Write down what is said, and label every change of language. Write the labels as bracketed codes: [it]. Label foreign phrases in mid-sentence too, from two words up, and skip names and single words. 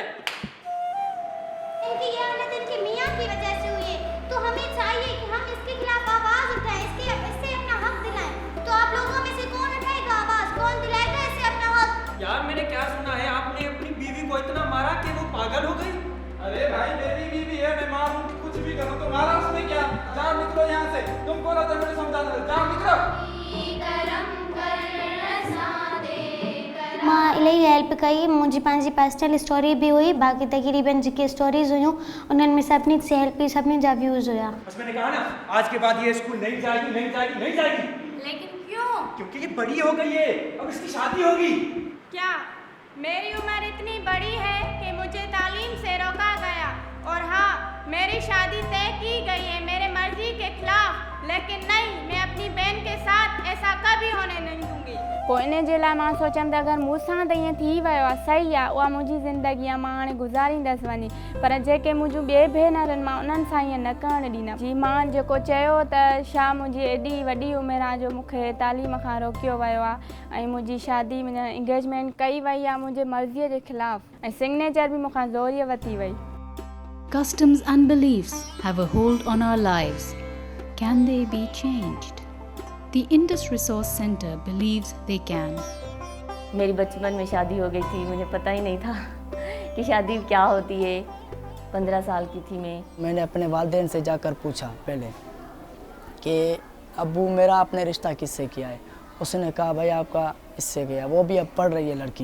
[ur] ان کی یہ حالت ان کی میاں کی وجہ سے ہوئی ہے، تو ہمیں چاہیے کہ ہم اس کے خلاف آواز اٹھائیں، اس سے اپنا حق دلائیں. تو آپ لوگوں میں سے کون اٹھائے گا آواز، کون دلائے گا اس سے اپنا حق? یار میں نے کیا سنا ہے، آپ نے اپنی بیوی کو اتنا مارا کہ وہ پاگل ہو گئی. ارے بھائی میری بیوی ہے، میں ماروں کچھ بھی کروں تو مارا اس نے کیا? جاؤ نکلو یہاں سے، تم بولا تھا مجھے سمجھانا، جاؤ نکلو. [sd] मां इलाही हेल्प कई, मुंहिंजी पंहिंजी [en] personal story [sd] बि हुई, बाक़ी तक़रीबन जेके स्टोरीज़ हुयूं उन्हनि में सभिनी से हेल्प कई, सभिनी जा व्यूज़ हुआ। [ur] بس میں نے کہا نا، آج کے بعد یہ اسکول نہیں جائے گی، نہیں جائے گی، نہیں جائے گی. لیکن کیوں? کیونکہ یہ بڑی ہو گئی ہے، اب اس کی شادی ہوگی. کیا میری عمر اتنی بڑی ہے کہ مجھے تعلیم سے روکا گیا? اور ہاں، میری شادی طے کی گئی ہے میرے مرضی کے خلاف، لیکن نہیں، میں اپنی بہن کے ساتھ ایسا کبھی ہونے نہیں دوں گی. [sd] पोइ इन जे लाइ मां सोचंदि अगरि मूंसां त ईअं थी वियो आहे, सही आहे, उहा मुंहिंजी ज़िंदगी आहे, मां हाणे गुज़ारींदसि वञी, पर जेके मुंहिंजूं ॿिए भेनरुनि मां उन्हनि सां ईअं न करणु ॾींदमि। जी मां जेको चयो त छा मुंहिंजी एॾी वॾी उमिरि आहे जो मूंखे तालीम खां रोकियो वियो आहे ऐं मुंहिंजी शादी इंगेजमेंट कई वई आहे मुंहिंजे मर्ज़ीअ जे ख़िलाफ़ु ऐं सिग्नेचर बि मूंखां ज़ोरीअ वरिती वई। [en] Customs and beliefs have a hold on our lives. Can they be changed? The Indus Resource Center believes they can. [ur] میری بچپن میں شادی ہو گئی تھی، مجھے پتا ہی نہیں تھا کہ شادی کیا ہوتی ہے. 15 سال کی تھی میں. میں نے اپنے والدین سے جا کر پوچھا پہلے کہ ابو میرا آپ نے رشتہ کس سے کیا ہے? اس نے کہا بھائی آپ کا اس سے کیا، وہ بھی اب پڑھ رہی ہے لڑکی.